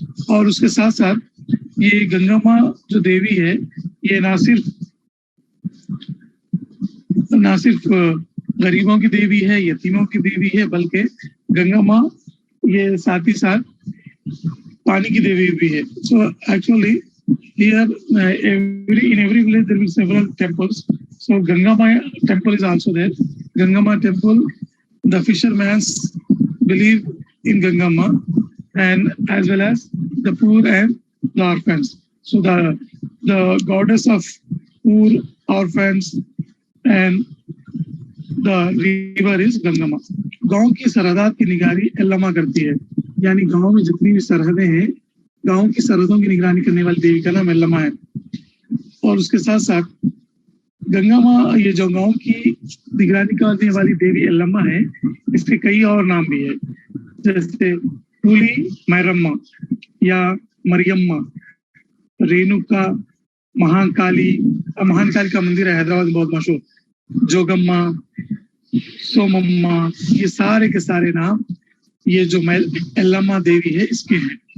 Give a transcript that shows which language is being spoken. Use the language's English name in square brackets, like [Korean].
[Hindi] और उसके साथ साथ ये गंगा माँ जो देवी है, ये ना सिर्फ गरीबों की देवी है, यतीमों की देवी है, बल्कि गंगा माँ ये साथ ही साथ पानी की देवी भी है। [English] So actually here in every village there will be several temples. So Ganga Ma temple is also there. Ganga Ma temple, the fishermen believe in Ganga Ma, and as well as the poor and the orphans. So the goddess of poor, orphans and the river is Ganga Ma. [Hindi] गांव की सरहदात की निगरानी एल्लमा करती है, यानी गांव में जितनी भी सरहदें हैं, गांव की सरहदों की निगरानी करने वाली देवी का नाम एल्लमा है। और उसके साथ साथ गंगा माँ, ये जो गांव की निगरानी करने वाली देवी एल्लमा है, इसके कई और नाम भी है, जैसे टूली मैरम्मा या मरियम्मा, रेणुका, महाकाली का मंदिर है हैदराबाद में बहुत मशहूर, जोगम्मा, सोमम्मा, ये सारे के सारे नाम ये जो एल्लमा देवी है इसके हैं।